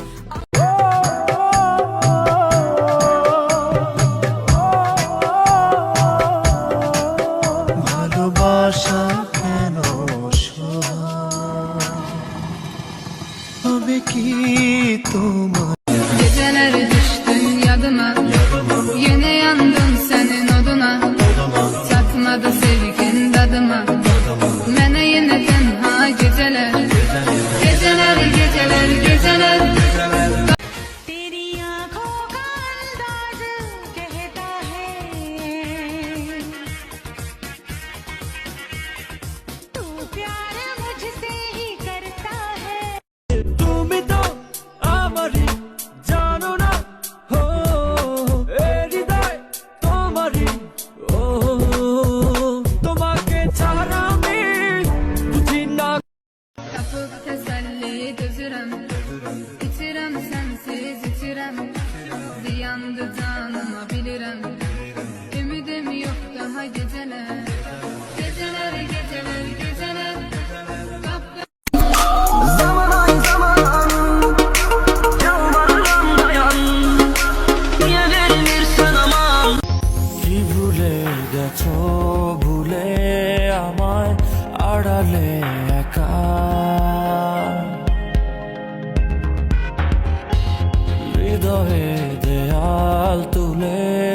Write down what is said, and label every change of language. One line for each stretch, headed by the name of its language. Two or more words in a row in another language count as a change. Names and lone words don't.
Bangla: ভালোবাসা কেন হবে কি তোমার
Azerbaijani: Geceler düştün yadıma, yine yandım senin oduna. Tatmadı sevgin dadıma, mene yine tenha geceler. Geceler, geceler, geceler.
Hindi: तेरी आँखों का अंदाज कहता है तू प्यार मुझसे ही करता है
Bangla: তুমি তো আমারই জানো না হো এ হৃদয় তোমারই ও তোমাকে ছাড়া আমি বুঝি না
Azerbaijani: Kapıp teselli dözürem, içirem sensiz içirem. Ziyandı canıma bilirim, ümidim yok daha geceler. Geceler, geceler, geceler. Zaman ay zaman yalvarırım dayan. Niye verilirsen aman.
Bangla: কি ভুলে গেছো ভুলে আমায় আড়ালে একা হৃদয়ে দেয়াল তুলে